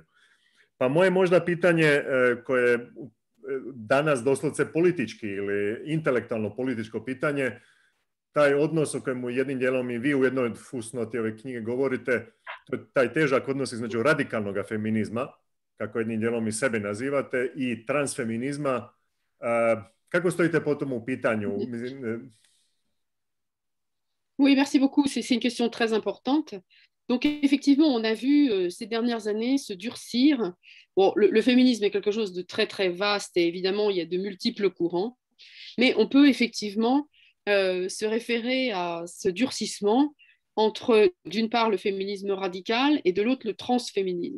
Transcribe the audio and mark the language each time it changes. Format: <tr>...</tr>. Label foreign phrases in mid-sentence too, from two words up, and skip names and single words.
<hr>Pa moje možda pitanje koje je danas doslovce politički ili intelektualno političko pitanje, taj odnos o kojemu jednim dijelom i vi u jednoj fusnoti ove knjige govorite, taj težak odnos između radikalnog feminizma, kako jednim dijelom i sebe nazivate, i transfeminizma. Kako stojite po tomu pitanju?</hr> <fr>Oui, merci beaucoup. C'est une question très importante. Donc, effectivement, on a vu ces dernières années se durcir. Bon, le féminisme est quelque chose de très, très vaste et évidemment, il y a de multiples courants. Mais on peut effectivement se référer à ce durcissement entre, d'une part, le féminisme radical et de l'autre, le transféminisme.</fr>